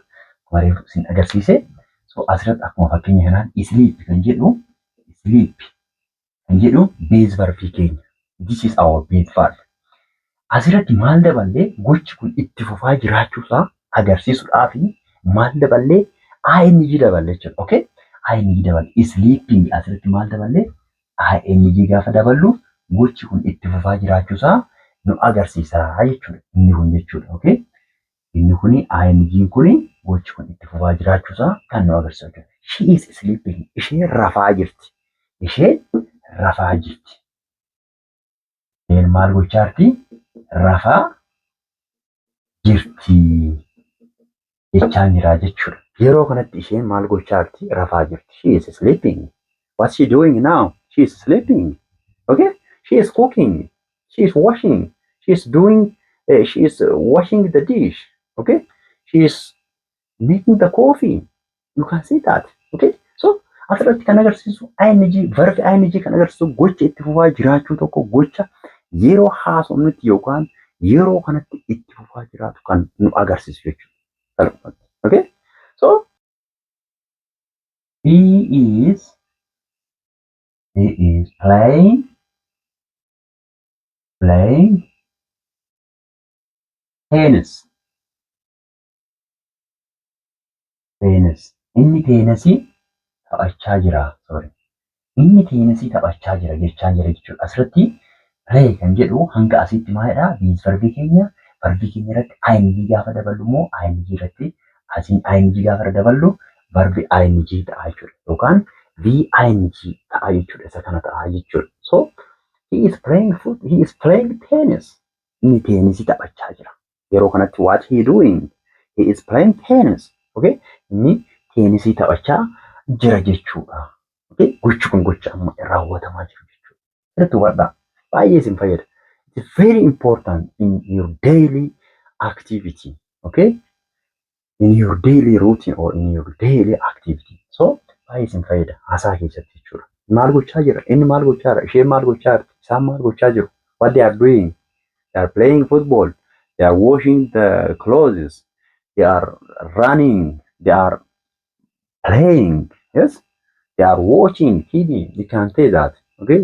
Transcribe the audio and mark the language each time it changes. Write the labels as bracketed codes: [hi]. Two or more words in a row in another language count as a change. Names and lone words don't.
[om] Mareefu isin agarsiise. So asirratti akkuma fakkeenya kanaan sleep kan jedhu base verbii keenya. [en] This is our base verb. [om] Asirratti maal daballee gochi kun itti fufaa jiraachuusaa agarsiisuudhaaf maal daballee ing daballe jechuudha. Okay? ing daballe. Sleeping asirratti maal daballee ing gaafa daballu gochi kun itti fufaa jiraachuusaa nu agarsiisa jechuudha. Inni kun jechuudha. Okay? Inni kuni ing kuni gochi kun itti fufaa jiraachuusaa kan nu agarsiisu. [en] She is sleeping. [om] Isheen rafaa jirti. Isheen maal gochaa jirti? Rafaa jirti jechaan jira jechuudha. Yeroo kanatti isheen maal gochaa jirti? Rafaa jirti. [en] She is sleeping. What's she doing now? She is sleeping. Okay? She is cooking. She is washing. She is washing the dish. Okay? She is making the coffee. You can see that. Okay? [om] So asirratti kan agarsiisu ing verb ing kan agarsiisu gocha itti fufaa jiraachuu tokko gocha yeroo haasofnutti yookaan yeroo kanatti itti fufaa jiraatu kan nu agarsiisu jechuudha. [en] Okay? So he is playing tennis. [om] Inni teenasii taphachaa jira. Inni teenasii taphachaa jira jechaan jira jechuudha. Asirratti play kan jedhu hanga asitti maalidha? Base verbii keenya irratti ing gaafa daballu immoo ing irratti asiin ing gaafa daballu verbi ing ta'a jechuudha. Yookaan ing ta'a jechuudha. Isa kana ta'a jechuudha. [en] So he is playing tennis. [om] Inni teenisii taphachaa jira. Yeroo kanatti [en] what he doing? He is playing tennis. Okay? [om] Inni teenisii taphachaa jira jechuudha. Okay? Gochi kun gocha amma raawwatamaa jiru jechuudha. Irratti hubadhaa. Baay'ee isin fayyada. [en] It is very important in your daily activity. Okay? In your daily routine or in your daily activity. [om] So baay'ee isin fayyada haasaa keessatti jechuudha. maal gochaa jira, inni maal gochaa jira, isheen maal gochaa jirti, isaan maal gochaa jiru, [en] what they are doing, they are playing football, they are washing the clothes, they are running, they are playing, yes, they are watching TV, you can say that, okay.